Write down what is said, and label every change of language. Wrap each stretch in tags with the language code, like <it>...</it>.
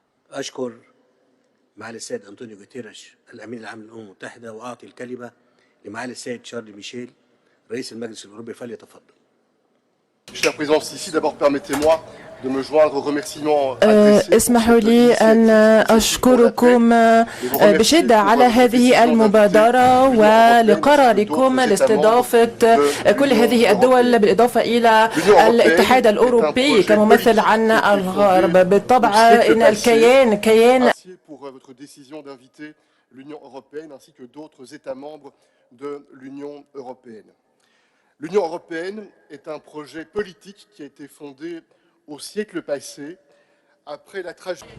<ar>أشكر معالي السيد أنطونيو جوتيريش الأمين العام للأمم المتحدة، وأعطي الكلمة لمعالي السيد شارل ميشيل رئيس المجلس الأوروبي، فليتفضل.</ar> <fr>Chère présidente, ici d'abord permettez-moi de me joindre aux remerciements.</fr> <ar>اسمحوا لي أن أشكركم بشدة على هذه المبادرة ولقراركم لاستضافة كل هذه الدول بالإضافة إلى الاتحاد الأوروبي كممثل عن الغرب. بالطبع إن الكيان</ar> <fr>pour votre décision d'inviter l'Union européenne ainsi que d'autres États membres de l'Union européenne. L'Union européenne est un projet politique qui a été fondé au siècle passé après la tragédie.</fr>